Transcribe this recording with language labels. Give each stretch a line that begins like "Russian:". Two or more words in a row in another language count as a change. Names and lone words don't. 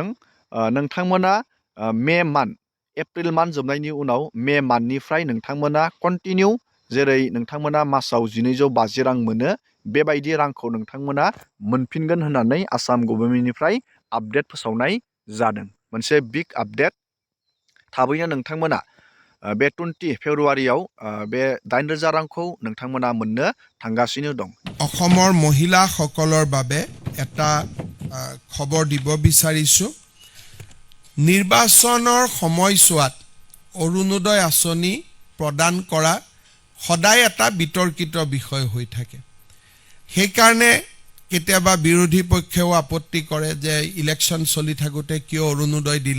Bodo: नोंथांमोना
English: May month, April month
Bodo: जोबनायनि उनाव मे मान्थनिफ्राय नोंथांमोना कन्टिनिउ जेरै नोंथांमोना मासाव 1,250 रां मोनो बेबायदि रांखौ नोंथांमोना मोनफिनगोन होननानै आसाम गभर्नमेन्टनिफ्राय आपडेट फोसावनाय जादों। मोनसे
English: big update.
Bodo: थाबैनो नोंथांमोना बे 20 फेब्रुवारियाव बे 8,000 रांखौ नोंथांमोना मोननो थांगासिनो दं।
Assamese: অসমৰ মহিলাসকলৰ বাবে এটা খবৰ দিব বিচাৰিছোঁ। নিৰ্বাচনৰ সময়ছোৱাত অৰুণোদয় আঁচনি প্ৰদান কৰা সদায় এটা বিতৰ্কিত বিষয় হৈ থাকে। সেইকাৰণে কেতিয়াবা বিৰোধী পক্ষেও আপত্তি কৰে যে ইলেকশ্যন চলি থাকোঁতে কিয় অৰুণোদয় দিলে।